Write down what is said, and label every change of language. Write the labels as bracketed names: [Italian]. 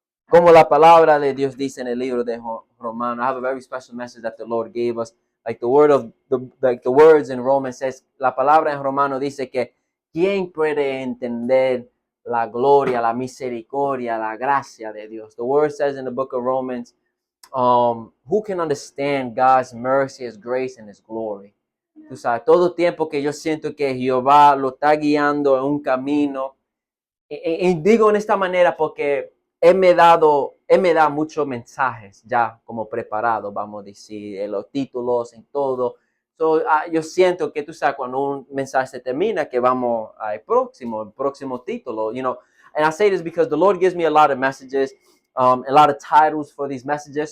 [Spanish] Como la palabra de Dios dice en el libro de Romanos, [English] I have a very special message that the Lord gave us. Like the words in Romans says, [Spanish] la palabra en Romano dice que ¿quién puede entender la gloria, la misericordia, la gracia de Dios? [English] The word says in the book of Romans, who can understand God's mercy, His grace, and His glory? [Spanish] Tú sabes, todo tiempo que yo siento que Jehová lo está guiando en un camino, y digo en esta manera porque Él me da muchos mensajes ya como preparado, vamos a decir, en los títulos, en todo. Yo siento que tú sabes cuando un mensaje se termina que vamos al próximo título, [English] you know. And I say this because the Lord gives me a lot of messages, a lot of titles for these messages.